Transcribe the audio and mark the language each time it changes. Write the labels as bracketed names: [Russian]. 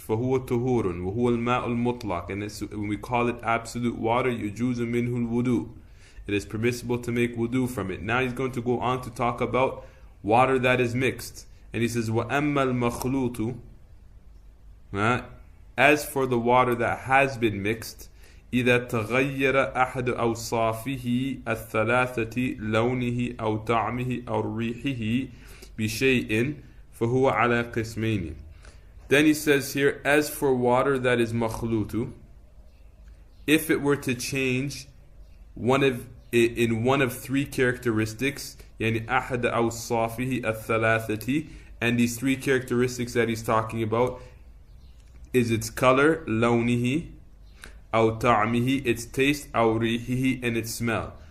[Arabic] فَهُوَ طُهُورٌ وَهُوَ الْمَاءُ الْمُطْلَقُ. [English] And when we call it absolute water, [Arabic] يُجُوزُ مِنْهُ الْوُضُوء. [English] It is permissible to make wudu from it. Now he's going to go on to talk about water that is mixed. And he says, [Arabic] وَأَمَّا الْمَخْلُوطُ. [English] As for the water that has been mixed, [Arabic] إِذَا تَغَيَّرَ أَحَدُ أَوْصَافِهِ الثَّلَاثَةِ لَوْنِهِ أَوْ طَعْمِهِ أَوْ رِيحِهِ بِشَيْءٍ فَهُوَ عَلَى قِسْمَيْنِ. [English] Then he says here, as for water that is makhlutu, if it were to change in one of three characteristics, [Arabic] يعني أحد أوصافه الثلاثة, [English] and these three characteristics that he's talking about is its color, [Arabic] لونه, أو طعمه, [English] its taste, [Arabic] أو ريحه, [English] and its smell.